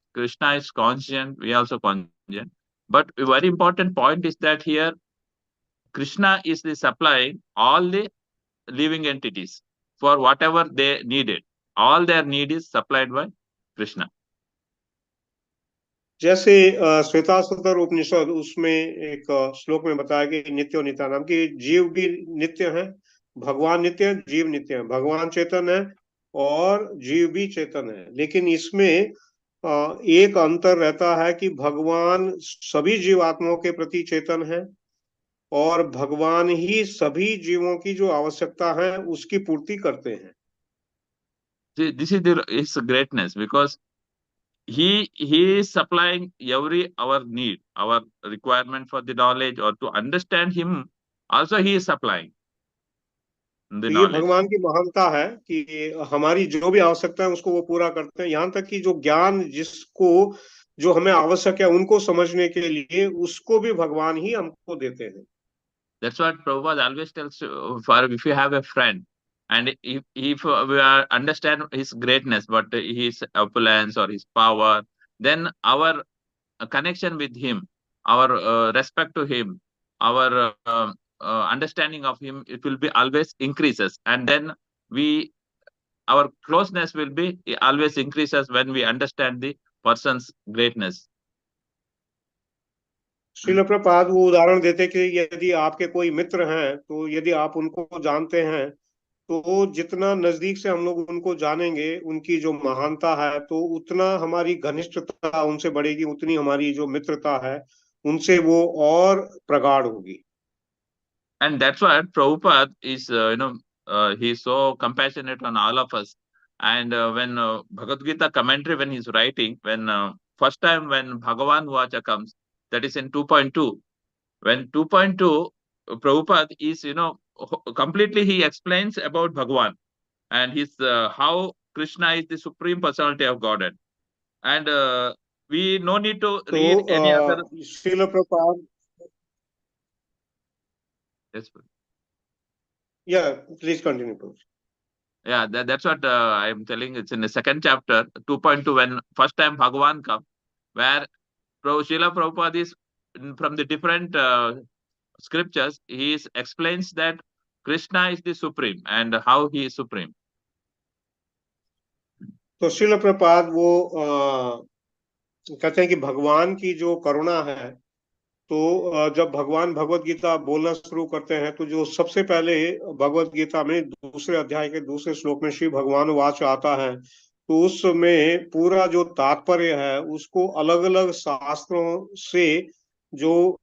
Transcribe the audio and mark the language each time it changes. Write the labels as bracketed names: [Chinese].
[English] Krishna is conscient. We also conscient. But a very important point is that here Krishna is the supplying all the living entities for whatever they needed. All their need is supplied by Krishna. [Hindi] जैसे श्वेताश्वतर उपनिषद, उसमें एक श्लोक में बताया कि नित्यो नित्यानाम, की जीव भी नित्य है, भगवान नित्य है, जीव नित्य है। भगवान चेतन है और जीव भी चेतन है, लेकिन इसमें एक अंतर रहता है कि भगवान सभी जीवात्माओं के प्रति चेतन है और भगवान ही सभी जीवों की जो आवश्यकता है उसकी पूर्ति करते हैं। [English] This is his greatness because he is supplying every our need, our requirement for the knowledge or to understand him. Also, he is supplying the [Hindi] तो ये [English] knowledge. [Hindi] भगवान की महानता है कि हमारी जो भी आवश्यकता है उसको वो पूरा करते हैं। यहाँ तक कि जो ज्ञान जिसको जो हमें आवश्यक है उनको समझने के लिए, उसको भी भगवान ही हमको देते हैं। [English] That's what Prabhupada always tells for if you have a friend and if we are understand his greatness, but his opulence or his power, then our connection with him, our respect to him, our understanding of him, it will be always increases, and then we our closeness will be always increases when we understand the person's greatness. [Hindi] Srila Prabhupada वो उदाहरण देते कि यदि आपके कोई मित्र हैं, तो यदि आप उनको जानते हैं, तो जितना नजदीक से हम लोग उनको जानेंगे, उनकी जो महानता है, तो उतना हमारी घनिष्ठता उनसे बढ़ेगी, उतनी हमारी जो मित्रता है उनसे वो और प्रगाढ़ होगी। [English] And that's why Prabhupada is, he's so compassionate on all of us. And when Bhagavad Gita commentary, when he's writing, when first time when Bhagavan Vacha comes, that is in 2.2. When 2.2, Prabhupada is, completely he explains about Bhagavan and his how Krishna is the supreme personality of Godhead. And we no need to read any other. [Hindi] Srila Prabhupada, [English] Yes, yeah please continue. yeah, that's what I'm telling. It's in the second chapter, 2.2, when first time Bhagavan come, where Srila Prabhupada is from the different scriptures, explains that Krishna is the supreme and how he is supreme. [Hindi] तो श्रील प्रभुपाद वो कहते हैं कि भगवान की जो करुणा है, तो जब भगवान भगवत गीता बोलना शुरू करते हैं, तो जो सबसे पहले भगवत गीता में दूसरे अध्याय के दूसरे श्लोक में श्री भगवान वाच आता है, तो उसमें पूरा जो तात्पर्य है उसको अलग अलग शास्त्रों से जो